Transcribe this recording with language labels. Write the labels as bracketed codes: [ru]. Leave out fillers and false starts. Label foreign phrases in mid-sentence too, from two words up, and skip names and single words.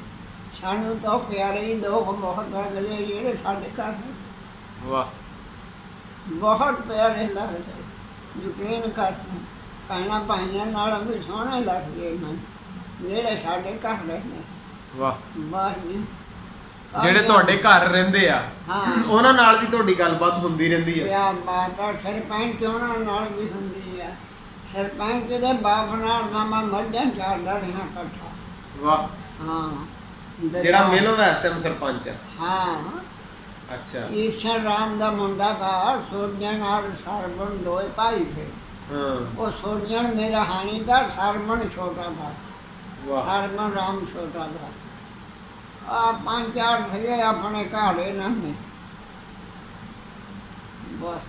[pa] ਸਾਨੂੰ ਤੋ ਪਿਆਰੇ ਹੀ ਲੋਕ ਬਹੁਤ ਅਗਲੇ ਜਿਹੜੇ ਸਾਡੇ ਘਰ ਨੇ। वाह ਬਹੁਤ ਪਿਆਰੇ ਲਗਦੇ। ਯਕੀਨ ਕਰ ਭੈਣਾਂ ਭਾਈਆਂ ਨਾਲ ਭੀ ਸੋਹਣੇ ਲਗਦੇ ਨੇ ਜਿਹੜੇ ਸਾਡੇ ਘਰ ਰਹਿੰਦੇ। वाह ਬਾਹਰ ਜੀ ਜਿਹੜੇ ਤੁਹਾਡੇ ਘਰ ਰਹਿੰਦੇ ਆ ਉਹਨਾਂ ਨਾਲ ਵੀ ਤੁਹਾਡੀ ਗੱਲਬਾਤ ਹੁੰਦੀ ਰਹਿੰਦੀ ਹੈ? ਪਿਆਰ ਬਾਤ ਆ। ਸਰਪੰਚ ਉਹਨਾਂ ਨਾਲ ਵੀ ਹੁੰਦੀ ਆ। ਸਰਪੰਚ ਦੇ ਬਾਪ ਨਾਲ ਨਾ ਮੈਂ ਮੱਝਾਂ ਚਾਰਦਾ ਰਿਹਾ ਇਕੱਠਾ। ਵਾਹ ਹਾਂ ਜਿਹੜਾ ਮੇਲੋਂ ਦਾ ਇਸ ਟਾਈਮ ਸਰਪੰਚ ਹੈ? ਹਾਂ [hi] अच्छा ईश्वर राम का मुंडा था। सोजन और सरबन 2 भाई थे। वो सोजन मेरा हानी था, सरबन छोटा था। सरबन राम छोटा था। 5-4 थे अपने घर इन्होंने बस।